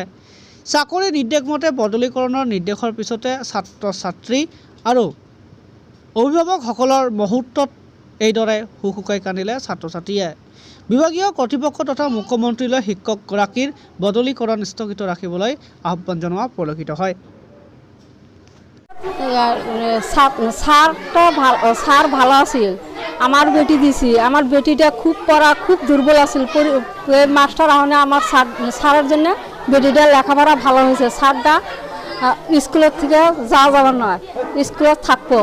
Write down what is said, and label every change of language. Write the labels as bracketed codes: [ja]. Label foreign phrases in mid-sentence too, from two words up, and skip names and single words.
[as] চাকৰি নিৰ্দেশমতে বদলীকৰণৰ নিৰ্দেশৰ পিছতে ছাত্ৰ ছাত্ৰী আৰু অভিভাৱকসকলৰ মুহূৰ্তত এইদৰে হুকুকাই কান্দিলে ছাত্ৰ ছাত্ৰীয়ে। বিভাগীয় কৰ্তৃপক্ষ তথা মুখ্যমন্ত্ৰীলৈ শিক্ষকগৰাকীৰ বদলীকৰণ স্থগিত ৰাখিবলৈ আহ্বান জনোৱা পৰিলক্ষিত হয়। [bn] স্যার ভালো আছিল, আমার বেটি দিছি, আমার বেটিটা খুব পড়া খুব দুর্বল আছিল। মাস্টার আহনে আমার স্যারের জন্য বেটিটা লেখাপড়া ভালো হয়েছে। স্যারটা স্কুলের থেকে যাওয়া যাবার নয়, স্কুলে থাকবো।